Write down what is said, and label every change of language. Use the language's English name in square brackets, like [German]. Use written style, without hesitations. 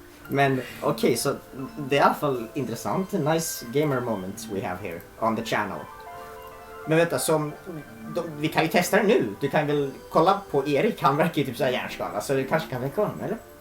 [Swedish] Men okej, så det är i alla fall intressant. [English] Nice gamer moments we have here on the channel. [Swedish] Men vänta, vi kan ju testa det nu. Du kan väl kolla på Erik, han verkar ju typ såhär hjärnskala, så du kanske kan väcka honom, eller?